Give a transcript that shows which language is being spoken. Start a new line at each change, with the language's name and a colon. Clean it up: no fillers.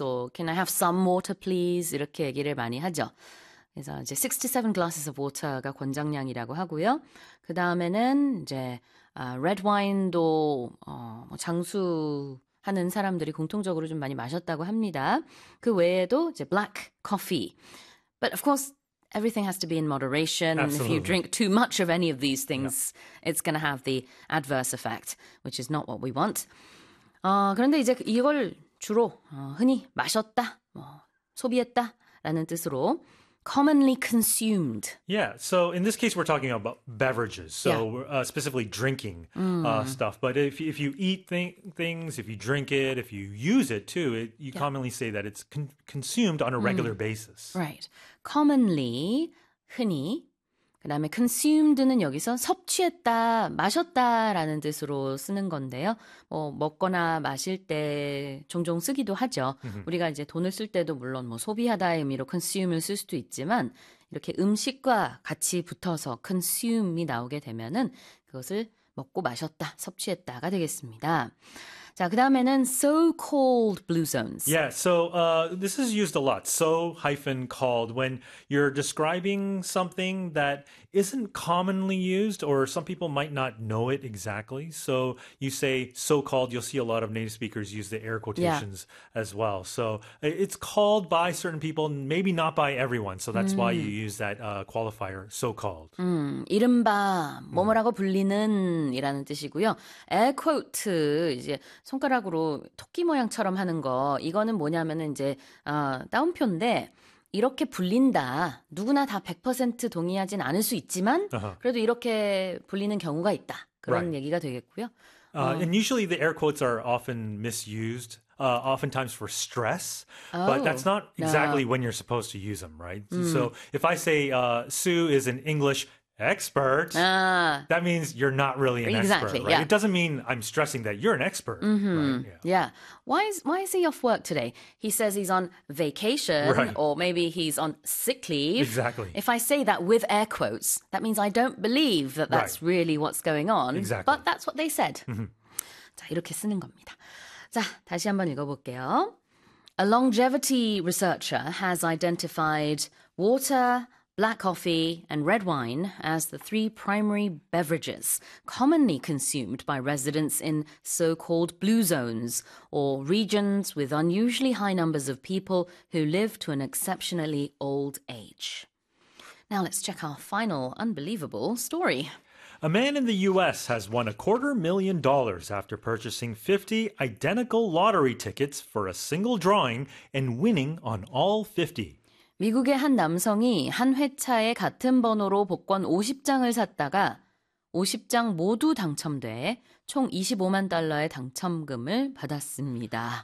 English: or can I have some water, please?
Korean: 이렇게 얘기를 많이 하죠. 그래서 이제
English: 6 to 7 glasses of water
Korean: 가 권장량이라고 하고요. 그 다음에는 이제 red wine도 장수하는 사람들이 공통적으로 좀 많이 마셨다고 합니다. 그 외에도 이제 black coffee.
English: But of course, everything has to be in moderation. If you drink too much of any of these things, it's going to have the adverse effect, which is not what we want.
Korean: 그런데 이제 이걸 주로 흔히 마셨다, 소비했다라는 뜻으로 commonly consumed.
English: Yeah, so in this case, we're talking about beverages, so specifically drinking stuff. But if you eat things, if you drink it, if you use it too, you commonly say that it's consumed on a regular basis.
Korean: Right. commonly, 흔히. 그 다음에 consumed는 여기서 섭취했다, 마셨다라는 뜻으로 쓰는 건데요. 먹거나 마실 때 종종 쓰기도 하죠. 우리가 이제 돈을 쓸 때도 물론 뭐 소비하다의 의미로 consume을 쓸 수도 있지만 이렇게 음식과 같이 붙어서 consume이 나오게 되면은 그것을 먹고 마셨다, 섭취했다가 되겠습니다. 자, 그 다음에는 so-called blue zones.
English: Yeah, so this is used a lot. So hyphen called when you're describing something that isn't commonly used, or some people might not know it exactly. So you say so-called, you'll see a lot of native speakers use the air quotations as well. So it's called by certain people, maybe not by everyone. So that's why you use that qualifier, so-called.
Korean: 이른바 뭐뭐라고 불리는이라는 뜻이고요. air quote 이제 손가락으로 토끼 모양처럼 하는 거 이거는 뭐냐면은 이제 따옴표인데 이렇게 불린다. 누구나 다100% 동의하진 않을 수 있지만 그래도 이렇게 불리는 경우가 있다. 그런 얘기가 되겠고요.
English: And usually the air quotes are often misused, oftentimes for stress, but that's not exactly when you're supposed to use them, right? So if I say Sue is an English expert, that means you're not really an expert, Exactly. right? It doesn't mean I'm stressing that you're an expert, right? Why is he off work today? He says he's on vacation, or maybe he's on sick leave. If I say that with air quotes, that means I don't believe that that's really what's going on, but that's what they said.
Korean: 자, 이렇게 쓰는 겁니다. 자, 다시 한번 읽어볼게요.
English: A longevity researcher has identified water, black coffee, and red wine as the three primary beverages commonly consumed by residents in so-called blue zones or regions with unusually high numbers of people who live to an exceptionally old age. Now let's check our final unbelievable story. A man in the US has won $250,000 after purchasing 50 identical lottery tickets for a single drawing and winning on all 50.
Korean: 미국의 한 남성이 한 회차에 같은 번호로 복권 50장을 샀다가 50장 모두 당첨돼 총 25만 달러의 당첨금을 받았습니다.